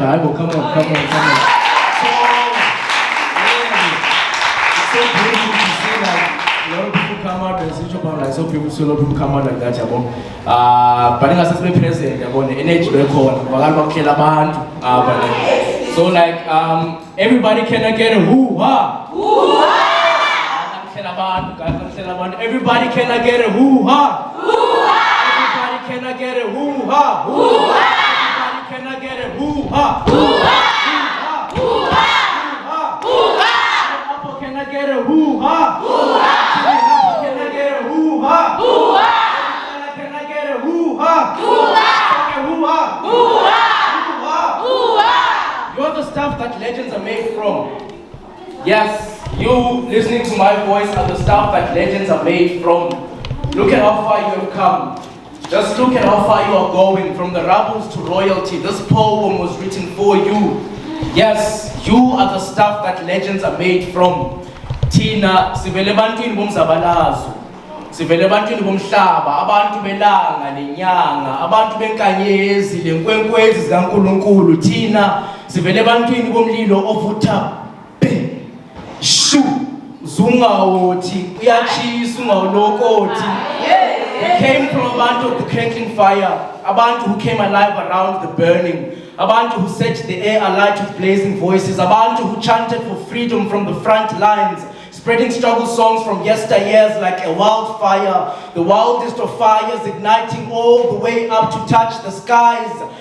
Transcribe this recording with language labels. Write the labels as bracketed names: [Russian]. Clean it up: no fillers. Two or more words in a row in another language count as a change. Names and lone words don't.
[English] So, it's so beautiful to see like a lot of people come out and see Japan, like so a lot of people come out like that, but in a present, energy so like everybody can get a hoo-ha. Everybody can get a hoo-ha. Everybody can get a hoo-ha. Can I get a hoo-ha? Hoo-ha! Hoo-ha! Hoo-ha! Can I get a hoo-ha? Hoo-ha! Can I get a hoo-ha? Hoo-ha! Can I get a hoo-ha? Hoo-ha! Hoo-ha! Hoo-ha! Hoo-ha! You're the stuff that legends are made from. Yes, you listening to my voice are the stuff that legends are made from. Look at how far you have come. Just look at how far you are going, from the rebels to royalty. This poem was written for you. Yes, you are the stuff that legends are made from. [Zulu] Tina, sivele bantwini bomzabalazo. Sivele bantwini bomhlaba, abantu belanga lenyanga, abantu benkanyezi lenkwenkwezi zikaNkulunkulu. Tina, sivele bantwini bomlilo ovutha be. Shu, zungawothi, uyachisa ungawulokoti. [English] We came from Abantu of the crackling fire, Abantu who came alive around the burning, Abantu who set the air alight with blazing voices, Abantu who chanted for freedom from the front lines, spreading struggle songs from yesteryears like a wildfire, the wildest of fires igniting all the way up to touch the skies.